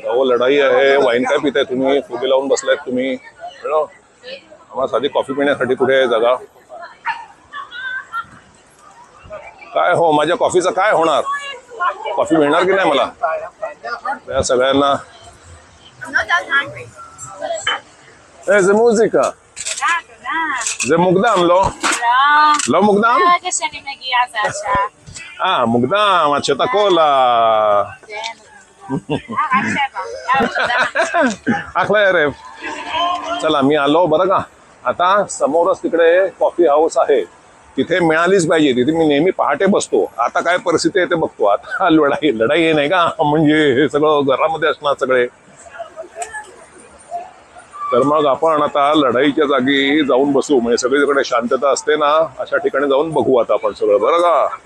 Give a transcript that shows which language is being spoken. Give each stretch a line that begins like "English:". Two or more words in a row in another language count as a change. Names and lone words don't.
Marathi: अहो लढाई आहे, वाईन काय पिताय तुम्ही? फुगे लावून बसलायत तुम्ही, आम्हाला साधी कॉफी पिण्यासाठी कुठे आहे जागा? काय हो, माझ्या कॉफीचं काय होणार? कॉफी मिळणार की नाही मला? या सगळ्यांना
Hebrew: זה מוזיקה. זה מוקדם, לא? לא מוקדם? ברגע שאני מגיעה זה השעה. מוקדם, עד שאתה קולה. רק 7. אחלה ערב.
Marathi: चला मी आलो बरं का. आता समोरच तिकडे कॉफी हाऊस आहे, तिथे मिळालीच पाहिजे. तिथे मी नेहमी पहाटे बसतो. आता काय परिस्थिती आहे ते बघतो. आता लढाई आहे नाही का, म्हणजे हे सगळं घरामध्ये असणार सगळे. तर मग आपण आता लढाईच्या जागी जाऊन बसू, म्हणजे सगळीकडे शांतता असते ना, अशा ठिकाणी जाऊन बघू आता आपण सगळं, बरं का?